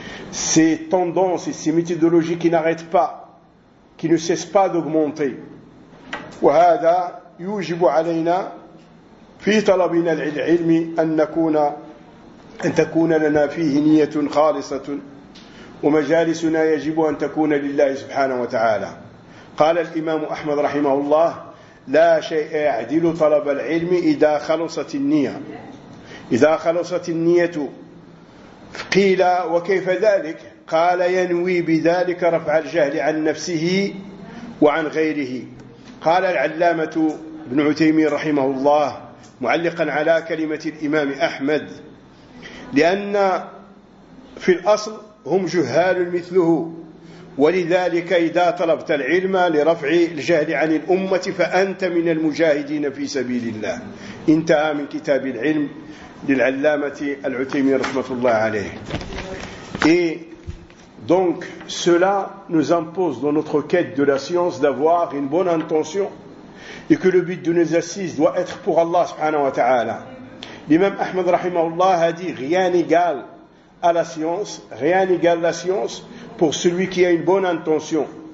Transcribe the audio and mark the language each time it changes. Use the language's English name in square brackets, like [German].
[French] Ces tendances et ces méthodologies qui n'arrêtent pas, qui ne cessent pas d'augmenter. [Arabic] وهذا يوجب علينا في طلبنا العلم أن تكون لنا فيه نية خالصة ومجالسنا يجب أن تكون لله سبحانه وتعالى. قال الإمام أحمد رحمه الله لا شيء يعدل طلب العلم إذا خلصت النية. إذا خلصت النية قيل وكيف ذلك؟ قال ينوي بذلك رفع الجهل عن نفسه وعن غيره. قال العلامة ابن عثيمين رحمه الله معلقا على كلمة الإمام أحمد لأن في الأصل هم جهال مثله ولذلك إذا طلبت العلم لرفع الجهل عن الأمة فأنت من المجاهدين في سبيل الله. انتهى من كتاب العلم للعلامة العثيمين رحمة الله عليه. [French] Et donc cela nous impose dans notre quête de la science d'avoir une bonne intention et que le but de nos assises doit être pour Allah subhanahu wa ta'ala. L'imam Ahmed رحمه الله a dit rien n'égal à la science, rien n'égale la science pour celui qui a une bonne intention.